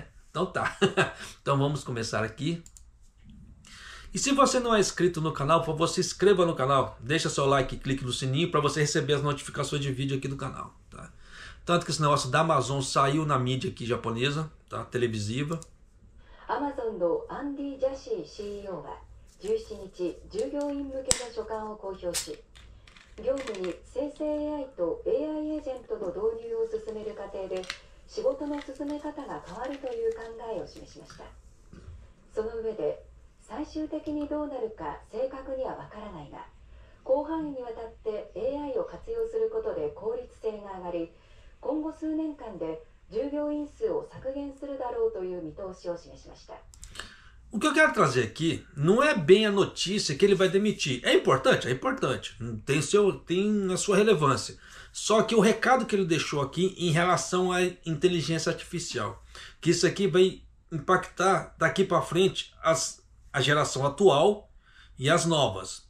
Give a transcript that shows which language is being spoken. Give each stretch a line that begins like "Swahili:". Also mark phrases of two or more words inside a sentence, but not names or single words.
Portuguese: Então tá. Então vamos começar aqui. E se você não é inscrito no canal, por favor, se inscreva no canal. Deixa seu like e clique no sininho para você receber as notificações de vídeo aqui do canal. Tá? Tanto que esse negócio da Amazon saiu na mídia aqui japonesa, tá? Televisiva.
Japanese: Amazon のアンディ・ジャシー CEO が17日、従業員向けの書簡を公表し、業務に生成 AI と AI エージェントの導入を進める過程で仕事の進め方が変わるという考えを示しました。その上で、最終的にどうなるか正確にはわからないが、広範囲にわたって AI を活用することで効率性が上がり、今後数年間で従業員数を削減するだろうという見通しを示しました。
Portuguese: O que eu quero trazer aqui não é bem a notícia que ele vai demitir. É importante? É importante. Tem a sua relevância. Só que o recado que ele deixou aqui em relação à inteligência artificial, que isso aqui vai impactar daqui para frente a geração atual e as novas.